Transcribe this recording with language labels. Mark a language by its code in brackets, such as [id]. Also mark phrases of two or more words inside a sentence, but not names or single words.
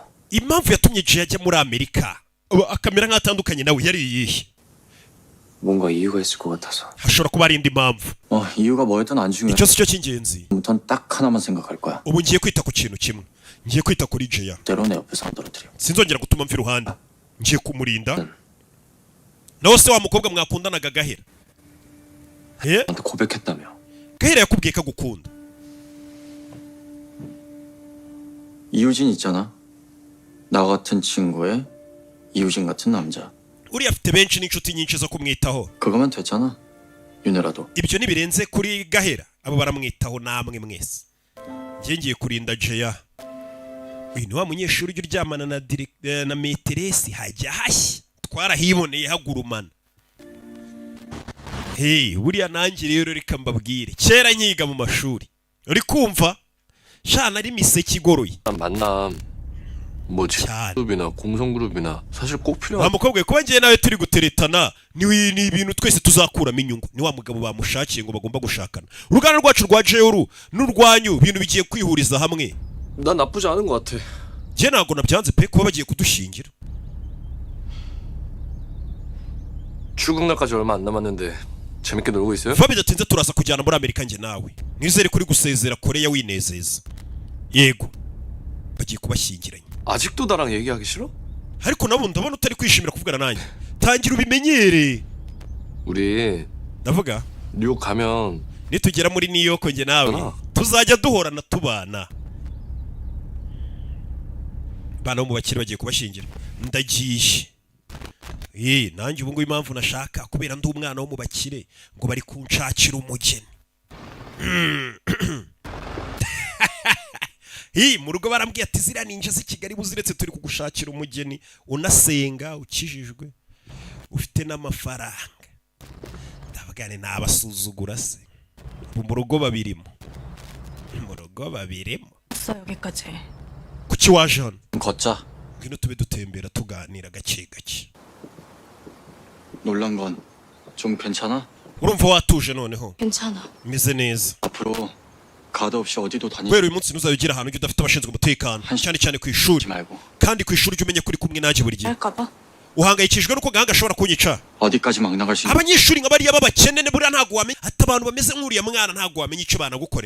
[rw] impamvu yatumye Jay ajya muri Amerika akamera nk'atandukanye nawe yari iyihe? [ko] 뭔가 이유가 있을 것 같아서. [rw] hashobora kuba hari indi mpamvu. [ko] 이유가 뭐였든 안 중요해. [rw] icyo si cyo cy'ingenzi. [ko] 부터는 딱 하나만 생각할 거야. [rw] ubu ngiye kwita ku kintu kimwe. ngiye kwita kuri Jay. [ko] 때로 내 옆에서 안 떨어뜨려. [rw] sinzongera gutuma mva iruhande. ngiye kumurinda. nawe se wa mukobwa mwakundanaga Gahera? [ko] 나한테 고백했다며. [rw] Gahera yakubwiye ko agukunda. [ko] 이유진 있잖아. 나 같은 친구의 이유진 같은 남자. [rw] uriya afite benshi n'inshuti nyinshi zo kumwitaho. [ko] 그거면 됐잖아. 윤혜라도. [rw] ibyo ntibirenze kuri Gahera. abo baramwitaho namwe mwese. ngiye kurinda Jay. uyu ni wa munyeshuri ujya uryamana na meteresi hajya hashya twarahiboneye hagurumana. buriya nanjye rero reka mbabwire kera nkiga mu mashuri uri kumva shana ari miseke igoroye [ko] 만남 뭐 그룹이나 공성그룹이나 사실 꼭 필요한 [rw] wa mukobwa kuba ngiye nawe turi guteretana ni ibintu twese tuzakuramo inyungu. ni wa mugabo bamushakiye ngo bagomba gushakana. uruganda rwacu rwa Jay n'urwanyu ibintu bigiye kwihuriza hamwe. [ko] 난 나쁘지 않은 것 같아. [rw] njye ntabwo nabyanze pe kuba bagiye kudushingira. [ko] 출국 날까지 얼마 안 남았는데 재밌게 놀고 있어요? [rw] vuba bidatinze turaza kujyana muri Amerika njye nawe. nizere kuri gusezera Koreya winezeza. yego bagiye kubashyingiranya. [ko] 아직도 나랑 얘기하기 싫어? [rw] ariko nabo ndabona utari kwishimira kuvugana nanjye. tangira ubimenyere. [ko] 우리 [rw] ndavuga [ko] 뉴욕 가면 [rw] nitugera muri New York njye nawe tuzajya duhorana tubana. bana bo mu bakire bagiye kubashingira. ndagiye. nanjye ubu ngubu impamvu nashaka kubera ndi umwana wo mu bakire ngo bari kunshakira umugeni. mu rugo barambwiye ati ziriya ninja z'i Kigali buziretse turi kugushakira umugeni unasenga ukijijwe ufite n'amafaranga. Ndabagane nabasuzugura se. Mu rugo babirimo. [ko] 여기까지. [rw] kuki waje hano? [ko] 걷자. [rw] ngwino tube dutembera tuganira gake gake. [ko] 놀란 건 좀 괜찮아? [rw] urumva watuje noneho? [ko] 괜찮아. [rw] meze neza. [ko] 앞으로 가드 없이 어디도 다니지 [rw] kubera uyu munsi ntuzabigera ahantu ujya udafite abashinzwe umutekano cyane cyane ku ishuri. [ko] 말고 [rw] kandi ku ishuri ujye umenya ko uri kumwe nanjye buri gihe. [ko] 할까봐. [rw] uhangayikishijwe nuko gahanga ashobora kunyica. [ko] 어디까지 막 나갈 수 있는 [rw] abanyeshuri nka bariya b'abakene buriya ntabwo wamenya ati abantu bameze nk'uriya mwana ntabwo wamenya icyo banagukorera.